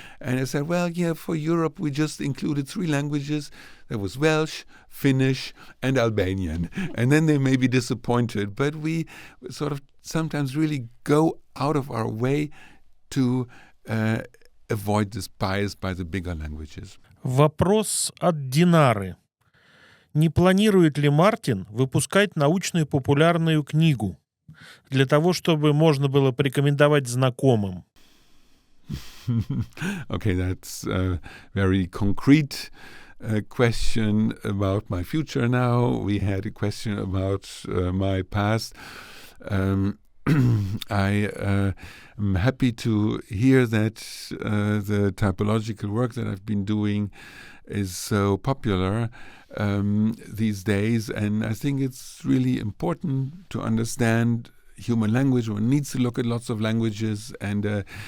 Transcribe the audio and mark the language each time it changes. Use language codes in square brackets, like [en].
[en] And I said, well, yeah, for Europe, we just included 3 languages. There was Welsh, Finnish, and Albanian. And then they may be disappointed, but we sort of sometimes really go out of our way to avoid this bias by the bigger languages. [ru] Вопрос от Динары. Не планирует ли Мартин выпускать научную популярную книгу для того, чтобы можно было порекомендовать знакомым? [en] Okay, that's a very concrete question about my future now. We had a question about my past. I am happy to hear that the typological work that I've been doing is so popular these days, and I think it's really important to understand human language. One needs to look at lots of languages, and